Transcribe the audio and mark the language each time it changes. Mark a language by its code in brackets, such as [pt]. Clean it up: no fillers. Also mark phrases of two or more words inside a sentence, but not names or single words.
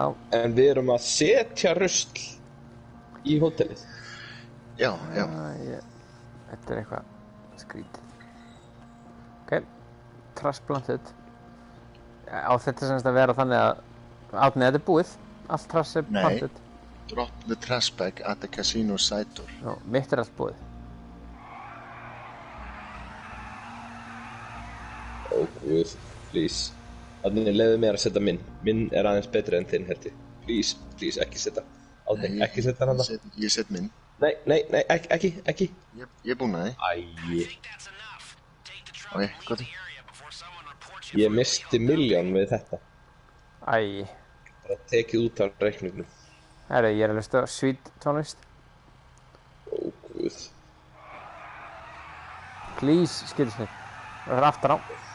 [is] en við erum að setja rusl í hótelið. Já. Þetta er eitthvað skrítið. [en] Ok, trash planted. [is] Á þetta semst að vera þannig að Árni, þetta er búið. Allt trash er Nei. planted. [en] Drop the trash bag at the casino side door. [is] Nú, mitt er allt búið. Guð, please. Þannig leiðu mér að setja minn. Minn er aðeins betri en þinn, held ég. Please, ekki setja. Aldrei, ekki setja hann það. Ég set minn. Nei, ekki. Ég er búinn að því. Æi. [en] I think that's enough. [is] Ok, gott. Ég misti milljón við þetta. Æ, Bara tekið út af reikningnum. herru, ég er að hlusta á sweet tónlist. Ó, guð. Please, skilst mér. Það er aftan á.